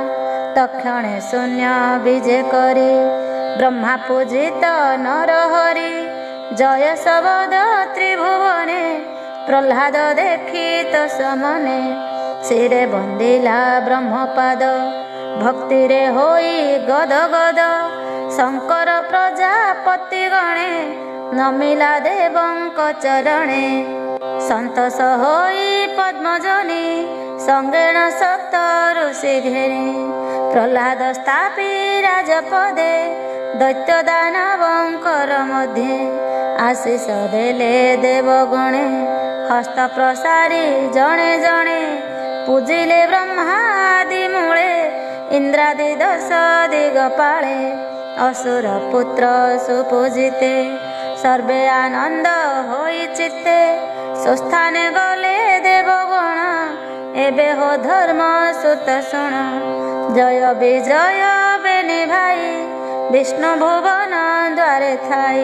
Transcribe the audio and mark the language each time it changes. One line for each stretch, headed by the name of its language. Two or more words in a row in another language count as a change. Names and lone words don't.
Odia: ତକ୍ଷଣେ ଶୂନ୍ୟ ବିଜୟ କରି ବ୍ରହ୍ମା ପୂଜିତ ନର ହରି। ଜୟ ଶବଦ ତ୍ରିଭୁବନେ ପ୍ରହ୍ଲାଦ ଦେଖି ତ ସମ୍ମୁଖେ। ଶିରେ ବନ୍ଦିଲା ବ୍ରହ୍ମପାଦ ଭକ୍ତି ରେ ହୋଇ ଗଦ ଗଦ। ଶଙ୍କର ପ୍ରଜାପତି ଗଣେ ନମିଲା ଦେବଙ୍କ ଚରଣେ। ସନ୍ତୋଷ ହୋଇ ପଦ୍ମଜନି ସଙ୍ଗେଣ ସପ୍ତ ଋଷି ଘେରି। ପ୍ରହ୍ଲାଦ ସ୍ଥାପି ରାଜପଦେ ଦୈତ୍ୟ ଦାନବଙ୍କର ମଧ୍ୟେ। ଆଶିଷ ଦେଲେ ଦେବଗଣେ ହସ୍ତ ପ୍ରସାରି ଜଣେ ଜଣେ। ପୂଜିଲେ ବ୍ରହ୍ମାଦି ମୂଳେ ଇନ୍ଦ୍ରାଦି ଦଶ ଦିଗପାଳେ। ଅସୁର ପୁତ୍ର ସୁପୂଜିତେ ସର୍ବେ ଆନନ୍ଦ ହୋଇ ଚିତ୍ତେ। ସୁସ୍ଥାନେ ଗଲେ ଦେବଗଣ ଏବେ ହୋ ଧର୍ମ ସୁତ ଶୁଣ। ଜୟ ବିଜୟ ବେନି ଭାଇ ବିଷ୍ଣୁ ଭୁବନ ଦ୍ୱାରେ ଥାଇ।